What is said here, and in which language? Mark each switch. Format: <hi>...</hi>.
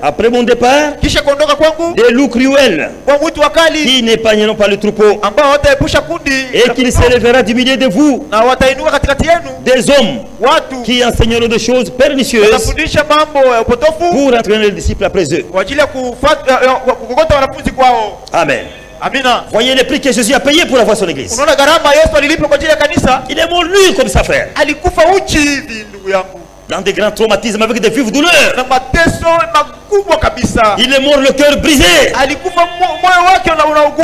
<fr>Après mon départ,</fr> <sw>Kisha kuondoka kwangu</sw> <fr>des loups cruels</fr> <sw>kwa mwitu wakali</sw> <fr>qui n'épargneront pas le troupeau.</fr> <sw>ambao wataepusha kundi</sw> <fr>Et qu'il s'élèvera du milieu de vous</fr> <sw>na watainuka katikati yenu</sw> <fr>des hommes</fr> <sw>watu</sw> <fr>qui enseigneront des choses pernicieuses</fr> <sw>watafundisha mambo ya upotofu</sw> <fr>pour entraîner les disciples après eux.</fr> <sw>kwa ajili ya kukokota wanafunzi kwao.</sw> <fr>Amen.</fr> <sw>Amina.</sw> <fr>Voyez le prix que Jésus a payé pour avoir son église.</fr> <sw>Unaona gharama Yesu alilipa kwa ajili ya kanisa.</sw> <fr>Il est mort nu comme ça, frère.</fr> <sw>Alikufa uchi hivi ndugu yangu,</sw> <fr>Dans des grands traumatismes avec des vives douleurs.</fr> <sw>na mateso makubwa kabisa.</sw> <fr>Il est mort le cœur brisé.</fr> <sw>Alikufa moyo wake unaugua</sw>